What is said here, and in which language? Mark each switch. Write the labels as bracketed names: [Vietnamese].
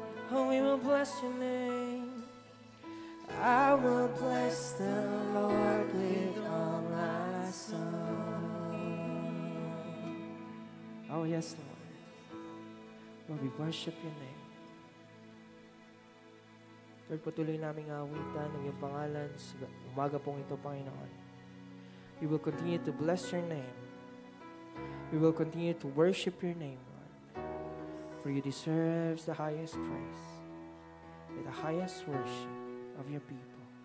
[English] Oh, we will bless your name. I will bless the Lord with all my soul. Oh, yes, Lord. Lord, we worship your name. [Filipino] Lord, patuloy naming awitan ng iyong pangalan sa umaga pong ito, Panginoon. [English] We will continue to bless your name. We will continue to worship your name, Lord. For you deserve the highest praise and the highest worship of your people.